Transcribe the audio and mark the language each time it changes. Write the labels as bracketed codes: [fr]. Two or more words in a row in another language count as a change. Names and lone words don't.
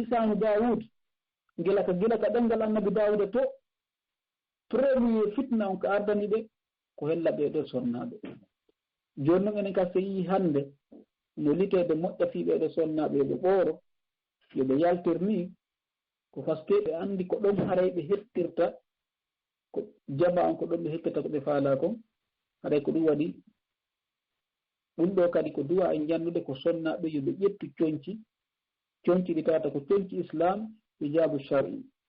[ar] لسان داود [ff] gila ka ɗemgal annabi Dawuda to premier fitna on ko ardani ɓe ko hella ɓeeɗo sonnaaɓe jooni noon enen ka so yii hannde no liteede moƴƴa fii ɓeeɗo sonnaaɓe yoɓe ɓooro yoɓe yaltir ni ko [fr] par ce que [ff] ɓe anndi ko ɗon haray ɓe hettirta ko jama on ko ɗon ɓe hettirta ko ɓe faalaa kon haɗay ko ɗum waɗi ɗum ɗo kadi ko duwa en jannude ko sonnaaɓe yoɓe ƴettu coñci ɗi tawata ko coñci islam [ar] حجاب شرعي